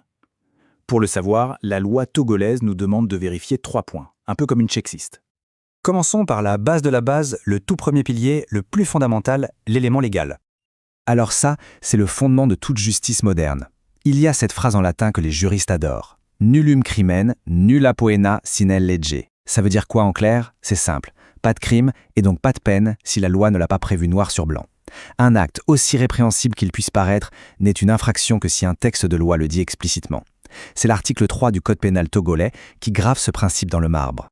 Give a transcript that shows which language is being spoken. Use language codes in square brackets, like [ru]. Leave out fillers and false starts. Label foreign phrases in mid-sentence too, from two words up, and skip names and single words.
[fr] Pour le savoir, la loi togolaise nous demande de vérifier 3 points, un peu comme une checklist. Commençons par la base de la base, le tout premier pilier, le plus fondamental, l'élément légal. Alors ça, c'est le fondement de toute justice moderne. Il y a cette phrase en latin que les juristes adorent. [la] Nullum crimen, nulla poena sine lege. [fr] Ça veut dire quoi en clair? C'est simple. Pas de crime et donc pas de peine si la loi ne l'a pas prévu noir sur blanc. Un acte, aussi répréhensible qu'il puisse paraître, n'est une infraction que si un texte de loi le dit explicitement. C'est l'article 3 du Code pénal togolais qui grave ce principe dans le marbre.